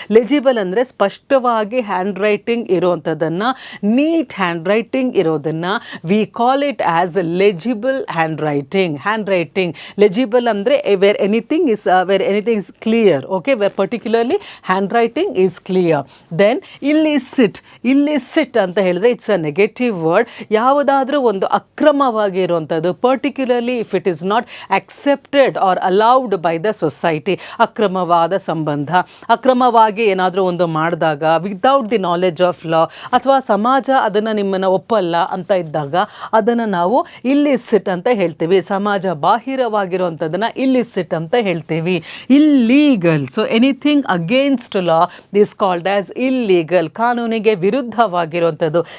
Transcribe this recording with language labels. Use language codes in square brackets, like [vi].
[en] legible [kn] ಅಂದರೆ ಸ್ಪಷ್ಟವಾಗಿ [en] handwriting [kn] ಇರೋವಂಥದ್ದನ್ನು, [en] neat handwriting [kn] ಇರೋದನ್ನು [en] We call it as legible handwriting. Legible [kn] ಅಂದರೆ [en] Where anything is clear. Okay, where particularly handwriting is clear. Then illicit [kn] ಅಂತ ಹೇಳಿದ್ರೆ [en] It's a negative word. [kn] ಯಾವುದಾದ್ರೂ ಒಂದು ಅಕ್ರಮವಾಗಿ ಇರುವಂಥದ್ದು, [en] particularly if it is not accepted or allowed by the society. [kn] ಅಕ್ರಮವಾದ ಸಂಬಂಧ, ಅಕ್ರಮವಾಗಿ ಏನಾದರೂ ಒಂದು ಮಾಡಿದಾಗ [en] without the knowledge of law, [kn] ಅಥವಾ ಸಮಾಜ ಅದನ್ನು ನಿಮ್ಮನ್ನು ಒಪ್ಪಲ್ಲ ಅಂತ ಇದ್ದಾಗ ಅದನ್ನು ನಾವು ಇಲ್ಲಿಸಿಟ್ ಅಂತ ಹೇಳ್ತೀವಿ. ಸಮಾಜ ಬಾಹಿರವಾಗಿರುವಂಥದ್ದನ್ನು ಇಲ್ಲಿಸಿಟ್ ಅಂತ ಹೇಳ್ತೀವಿ. [en] illegal, so anything against law this called as illegal, [kn] ಕಾನೂನಿಗೆ ವಿರುದ್ಧವಾಗಿರುವಂಥದ್ದು.